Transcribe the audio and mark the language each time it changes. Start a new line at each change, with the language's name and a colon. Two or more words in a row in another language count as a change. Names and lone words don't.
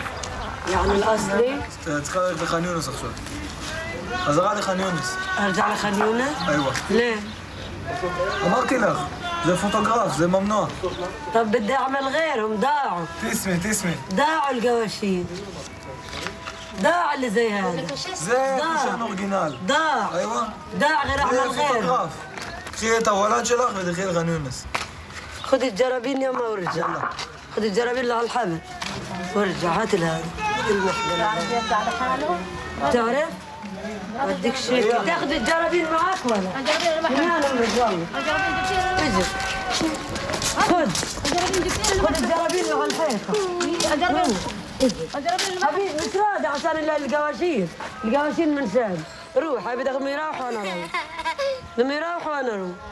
Arabic: يعني الأصلي
Hebrew: צריכה ללכת לח'אן יונס עכשיו. חזרה לח'אן יונס.
Arabic: أرجع لخان يونس؟ أيوة. ليه؟
Hebrew: אמרתי לך, זה פוטוגרף, זה ממנוע.
Arabic: طب بدي أعمل غيرهم ضاعوا
Hebrew: תסמי.
Arabic: ضاعوا القواشين ضاع اللي زي هذا
Hebrew: זה קושן אורגינל.
Arabic: ضاع أيوة. ضاع غير أعمل
Hebrew: זה
Arabic: غير
Hebrew: פוטוגרף. קחי את הוולד שלך ותלכי לח'אן יונס.
Arabic: خذ الجرابين يما ورجع خذ الجرابين اللي على الحبل وارجع هات هذا المحمل تعرف يطلع لحاله؟ تعرف؟ بدك شيء تاخذ الجرابين معك ولا؟ الجرابين انا والله اجي خذ الجرابين اللي على الحيطه حبيبي مش راضي عشان القواشين من ساد روح هاي بدهم يروحوا وانا اروح بدهم يروحوا وانا اروح